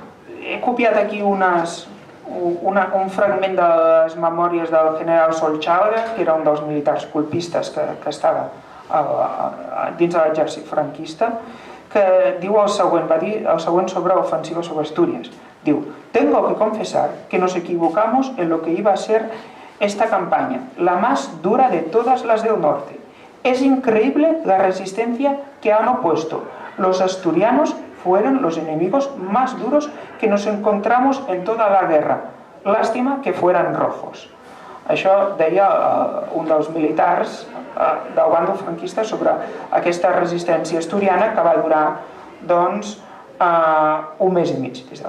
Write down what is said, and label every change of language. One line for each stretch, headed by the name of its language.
Catalan: He copiat aquí un fragment de les memòries del general Solchaga, que era un dels militars colpistes que estava dins de l'exèrcit franquista, que diu el següent, va dir el següent sobre l'ofensiva sobre Asturias.
Spanish: Diu: tengo que confesar que nos equivocamos en lo que iba a ser esta campaña, la más dura de todas las del norte. Es increíble la resistencia que han opuesto. Los asturianos fueron los enemigos más duros que nos encontramos en toda la guerra. Lástima que fueran rojos.
Catalan: Això deia un dels militars del bàndol franquista sobre aquesta resistència asturiana, que va durar, doncs, un mes i mig.